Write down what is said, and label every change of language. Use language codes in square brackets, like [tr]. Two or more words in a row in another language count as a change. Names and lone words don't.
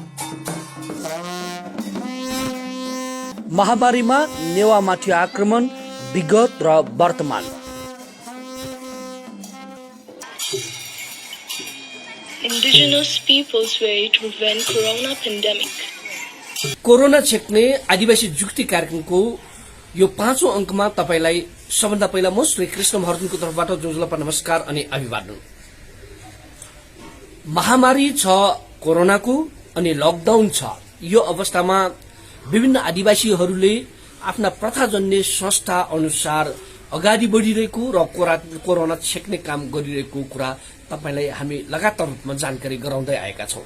[ne] महामारीमा नेवामाथि आक्रमण, विगत र वर्तमान। [en] Indigenous peoples way to prevent corona pandemic. [ne] कोरोना छेक्ने आदिवासी जुक्ति कार्यक्रमको यो 5औं अङ्कमा तपाईलाई सबभन्दा पहिला म श्री कृष्ण महर्जनको तर्फबाट जोजलपा नमस्कार अनि अभिवादन। महामारी छ कोरोनाको अनि लकडाउन छ। यो अवस्थामा विभिन्न आदिवासीहरूले आफ्ना प्रथाजन्य संस्था अनुसार अगाडि बढिरहेको र कोरोना छेक्ने काम गरिरहेको कुरा तपाईलाई हामी लगातार रूपमा जानकारी गराउँदै आएका छौं।